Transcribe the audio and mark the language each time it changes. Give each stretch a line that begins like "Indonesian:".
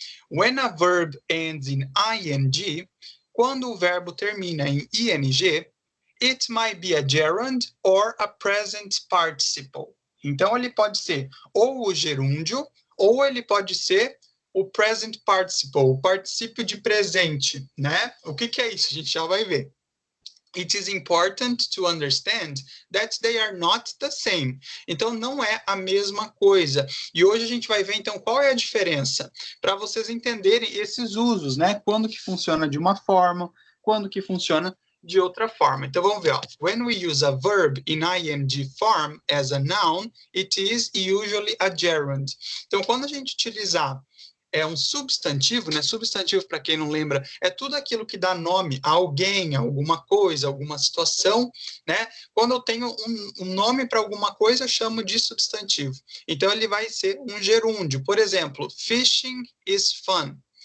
English: When a verb ends in ing,
Portuguese: quando o verbo termina em ing,
English: it might be a gerund or a present participle.
Portuguese: Então, ele pode ser ou o gerúndio, ou ele pode ser o present participle, o particípio de presente, né? O que é isso? A gente já vai ver.
English: It is important to understand that they are not the same.
Portuguese: Então, não é a mesma coisa. E hoje a gente vai ver, então, qual é a diferença, para vocês entenderem esses usos, né? Quando que funciona de uma forma, quando que funciona de outra forma. Então, vamos ver. Ó.
English: When we use a verb in ing form as a noun, it is usually a gerund.
Portuguese: Então, quando a gente utilizar um substantivo, né? Substantivo, para quem não lembra, é tudo aquilo que dá nome a alguém, a alguma coisa, alguma situação, né? Quando eu tenho um nome para alguma coisa, eu chamo de substantivo. Então, ele vai ser um gerúndio. Por exemplo,
English: fishing is fun.